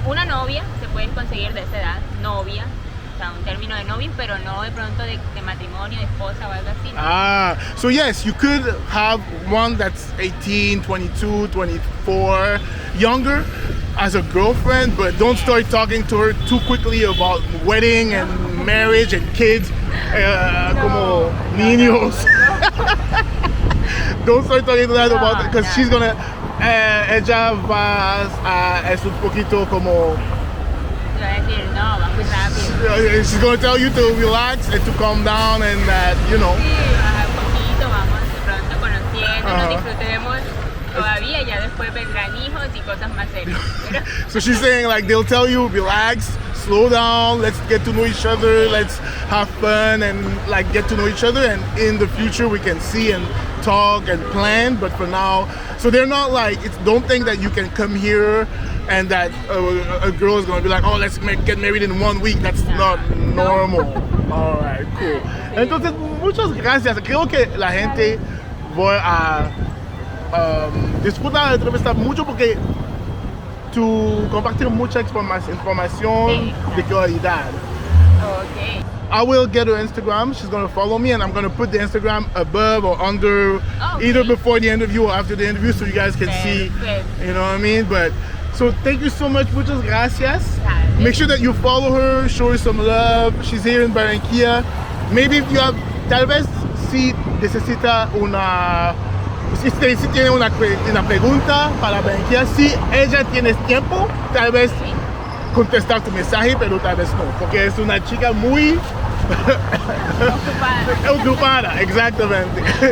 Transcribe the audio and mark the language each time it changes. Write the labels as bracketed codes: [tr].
[es] Una novia se puede conseguir de esa edad, novia, o sea, un término de novio, pero no de pronto de matrimonio, de esposa o algo así. ¿No? [en] So yes, you could have one that's 18, 22, 24, younger as a girlfriend, but don't start talking to her too quickly about wedding and marriage and kids. [es] Como niños. [en] Don't start talking to that about it, because she's gonna [es] ella es un poquito como Te va a decir, no, va muy rápido. [en] she's gonna tell you to relax and to calm down and that, you know. [es] Sí, bajar un poquito, vamos de pronto conociéndonos, disfrutemos todavía, ya después vendrán hijos y cosas más serias. Pero, [en] So she's saying like they'll tell you relax, slow down, let's get to know each other, let's have fun and like get to know each other, and in the future we can see and talk and plan, but for now, so they're not like, don't think that you can come here and that a girl is gonna be like, oh, let's get married in 1 week. That's not normal. All right, cool. [es] Entonces, muchas gracias. Creo que la gente voy a disfrutar la entrevista mucho porque tú compartir mucha información de calidad. [en] okay. I will get her Instagram. She's gonna follow me, and I'm gonna put the Instagram above or under, either before the interview or after the interview, so you guys can see. You know what I mean? But so thank you so much. [es] Muchas gracias. [en] Make sure that you follow her, show her some love. She's here in Barranquilla. Maybe if you have, [es] tal vez si necesita si tiene una pregunta para Barranquilla, si ella tiene tiempo, tal vez contestar tu mensaje, pero tal vez no, porque es una chica muy ocupada, exactamente.